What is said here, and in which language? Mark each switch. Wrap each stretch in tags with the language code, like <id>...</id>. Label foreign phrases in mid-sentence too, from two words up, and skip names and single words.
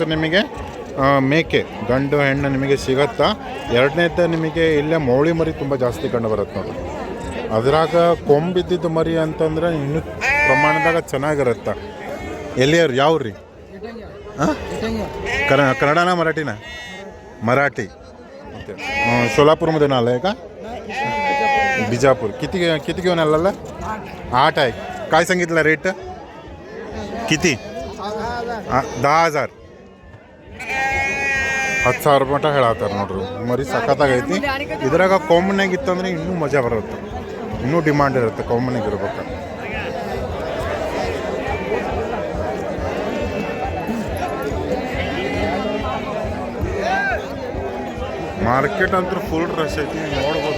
<kn>ನಿಮಗೆ ಮೇಕೆ ಗಂಡು ಹೆಣ್ಣು ನಿಮಗೆ ಸಿಗತ್ತಾ? ಎರಡನೇದ ನಿಮಗೆ ಇಲ್ಲೇ ಮೌಳಿ ಮರಿ ತುಂಬ ಜಾಸ್ತಿ ಕಂಡು ಬರುತ್ತೆ ನೋಡಿ. ಅದ್ರಾಗ ಕೊಂಬಿದ್ದಿದ್ದು ಮರಿ ಅಂತಂದ್ರೆ ಇನ್ನೂ ಪ್ರಮಾಣದಾಗ ಚೆನ್ನಾಗಿರುತ್ತೆ. ಎಲ್ಲಿಯವ್ರು ಯಾವ್ರಿ? ಹಾಂ, ಕನ್ನಡನ ಮರಾಠಿನ?</kn> <mr>मराठी. सोलापूरमध्ये आलं आहे का? बिजापूर. किती घेऊन आलेला? 8 आहे. काय सांगितलं रेट? किती?</mr> <kn>10,000. 10,000 ಮಟ್ಟ ಹೇಳತ್ತಾರ ನೋಡ್ರಿ. ಮರಿ ಸಖತ್ತಾಗೈತಿ. ಇದ್ರಾಗ ಕಾಮನ್ನಾಗಿ ಇತ್ತಂದ್ರೆ ಇನ್ನೂ ಮಜಾ ಬರುತ್ತೆ, ಇನ್ನೂ ಡಿಮಾಂಡ್ ಇರುತ್ತೆ ಕಾಮನ್ನಾಗಿ ಇರ್ಬೇಕು. ಮಾರ್ಕೆಟ್ ಅಂತೂ ಫುಲ್ ರಶ್ ಐತಿ, ನೋಡ್ಬೋದು.</kn>